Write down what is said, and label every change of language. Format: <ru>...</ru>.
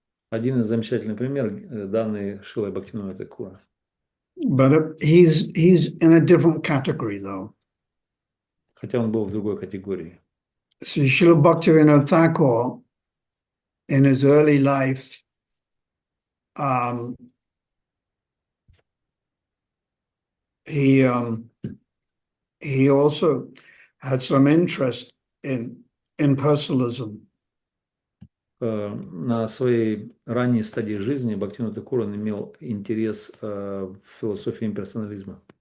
<ru>Один из замечательных примеров, данный Шрилой Бхактивинода Thakura.</ru> <en>But he's in a different category, though.</en> <ru>Хотя он был в другой категории.</ru> <en>So Srila Bhaktivinoda Thakur, in his early life, he also had some interest in impersonalism.</en> <ru>На своей ранней стадии жизни Бхактивинода Thakura имел интерес в философии имперсонализма.</ru>